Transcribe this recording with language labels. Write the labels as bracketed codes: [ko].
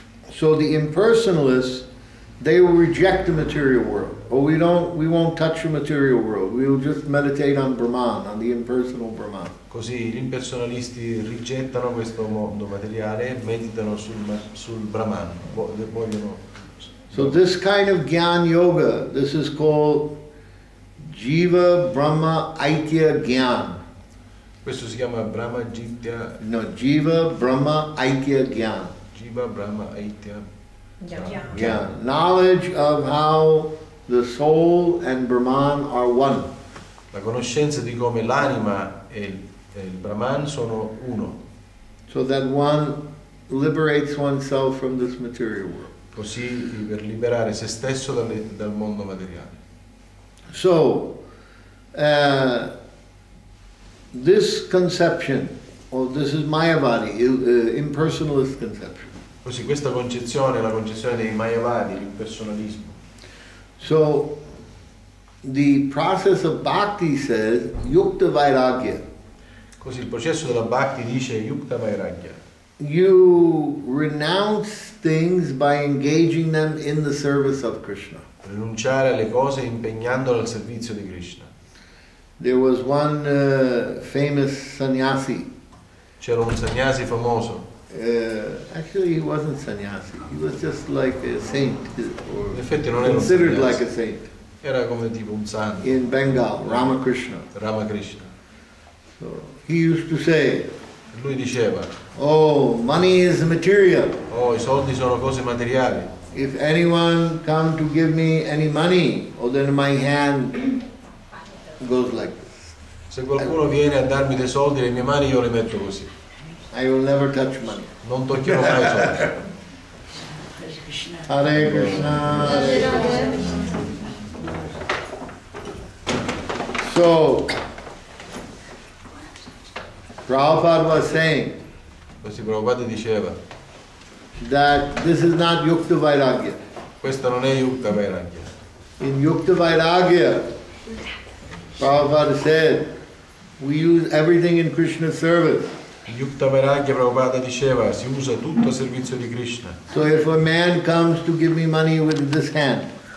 [en] So the impersonalists, they will reject the material world. Oh, we won't touch the material world. We will just meditate on Brahman, on the impersonal Brahman. [it] Così gli impersonalisti rigettano questo mondo materiale e meditano sul Brahman, vogliono. [en] So this kind of Gyan Yoga, this is called Jiva Brahma Aitya Gyan. [it] Questo si chiama Brahma Gita, [en] No, Jiva Brahma Aitya Gyan. Jiva Brahma Aitya Gyan. Knowledge of how the soul and Brahman are one. [it] La conoscenza di come l'anima e il Brahman sono uno, [en] So that one liberates oneself from this material world. [it] così per liberare se stesso dal mondo materiale. [en] So, this conception, or this is Mayavadi, impersonalist conception. [it] Così questa concezione è la concezione dei Mayavadi, l'impersonalismo. [en] So, the process of bhakti says, yukta vairagya. [it] Così il processo della Bhakti dice Yukta Vairagya. [en] You renounce things by engaging them in the service of Krishna. [it] Rinunciare alle cose impegnandole al servizio di Krishna. [en] There was one famous sannyasi. [it] C'era un sannyasi famoso, [en] Actually, he wasn't sannyasi. He was just like a saint, or [it] in effetti non era un [en] considered [it] sannyasi, [en] like a saint. [it] era come tipo un santo, [en] In Bengal, Ramakrishna. [it] Ramakrishna. [en] So he used to say, [it] Lui diceva, [en] "Oh, money is material. [it] oh, i soldi sono cose materiali. [en] If anyone come to give me any money, oh, then my hand goes like this. [it] Se qualcuno viene a darmi dei soldi, le mie mani io le metto così. [en] I will never touch money." [it] Non toccherò mai i soldi. [sa] Hare Krishna. Hare Krishna. [en] So, Prabhupada was saying [it] Così Prabhupada diceva, [en] that this is not Yukta Vairagya. [it] questo non è Yukta Vairagya. [en] In Yukta Vairagya, Prabhupada said, we use everything in Krishna's service. [it] In Yukta Vairagya Prabhupada diceva, si usa tutto a servizio di Krishna. [en] So if a man comes to give me money with this hand,